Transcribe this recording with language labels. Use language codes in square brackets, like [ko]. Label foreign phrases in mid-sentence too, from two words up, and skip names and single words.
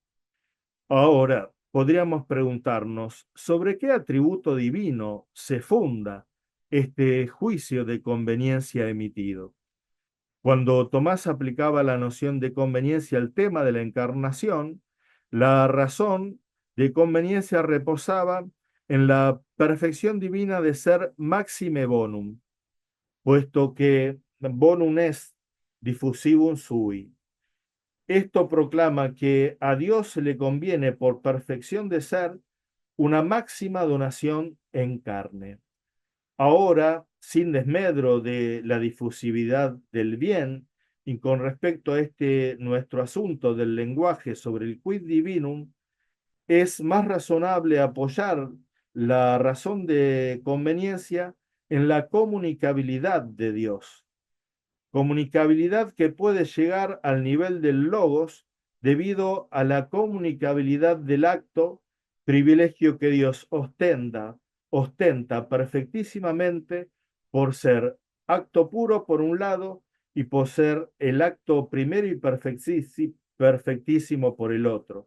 [es] Ahora, podríamos preguntarnos sobre qué atributo divino se funda este juicio de conveniencia emitido. Cuando Tomás aplicaba la noción de conveniencia al tema de la encarnación, la razón de conveniencia reposaba en la perfección divina de ser [la] maxime bonum, [es] puesto que [la] bonum est diffusivum sui. [es] Esto proclama que a Dios le conviene por perfección de ser una máxima donación en carne. Ahora, sin desmedro de la difusividad del bien, y con respecto a este nuestro asunto del lenguaje sobre el [la] quid divinum, [es] es más razonable apoyar la razón de conveniencia en la comunicabilidad de Dios. Comunicabilidad que puede llegar al nivel del logos debido a la comunicabilidad del acto, privilegio que Dios ostenta perfectísimamente por ser acto puro por un lado y poseer el acto primero y perfectísimo por el otro.